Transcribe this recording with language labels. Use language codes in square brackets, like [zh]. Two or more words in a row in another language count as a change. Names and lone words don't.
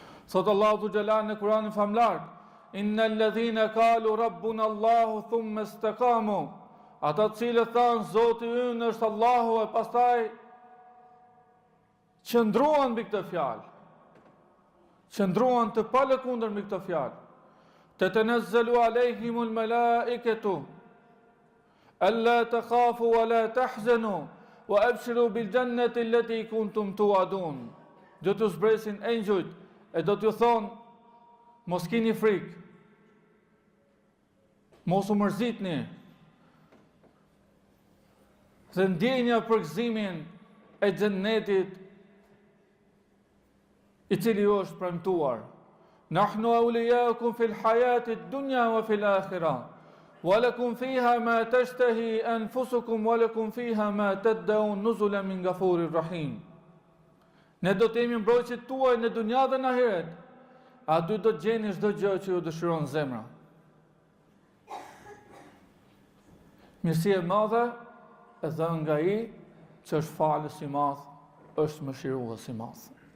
[sq] Thot Allahu xhalal në Kur'anin famlar: [ar] إن الذين قالوا ربنا الله ثم استقاموا. [sq] Ata të cilët thanë Zoti ynë është Allahu e pastaj qëndruan mbi këtë fjalë. Qëndruan të palëkundër mbi këtë fjalë. [ar] تتنزل عليهم الملائكة ألا تخافوا ولا تحزنوا وأبشروا بالجنة التي كنتم توعدون. [sq] Do të zbresin engjujt e do t'ju thonë: mos keni frikë, mos u mërzitni, dhe ndjenja për gëzimin e xhennetit i cili ju është premtuar. [ar] نحن أولياؤكم في الحياة الدنيا وفي الآخرة. ولكم فيها ما تشتهي أنفسكم ولكم فيها ما تدعون نزلا من غفور رحيم. [sq] Ne do të jemi mbrojtësit tuaj në dunja dhe në ahiret. Aty do të gjeni çdo gjë që ju dëshiron zemra. Mirësia e madhe e dhënë nga ai që është falës i madh, është mëshirues i madh.